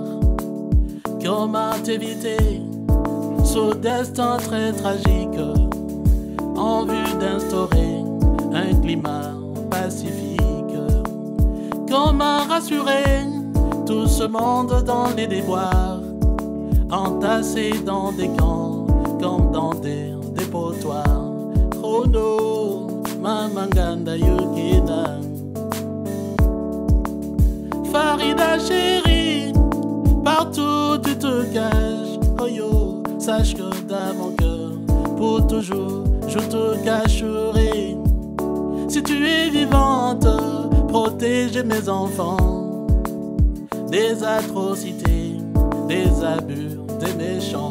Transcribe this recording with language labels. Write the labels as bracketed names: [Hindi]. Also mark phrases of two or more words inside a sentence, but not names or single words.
[French] Comment éviter ce destin très tragique en vue d'instaurer un climat pacifique? Comment rassurer tout ce monde dans les déboires, entassés dans des camps comme dans des dépotoirs? [English] Oh no, Mamanganda Yukina. [French] Farida chérie, partout tu te caches. Oh yo, sache que dans mon cœur, pour toujours, je te cacherai. Si tu es vivante, protège mes enfants des atrocités, des abus, des méchants.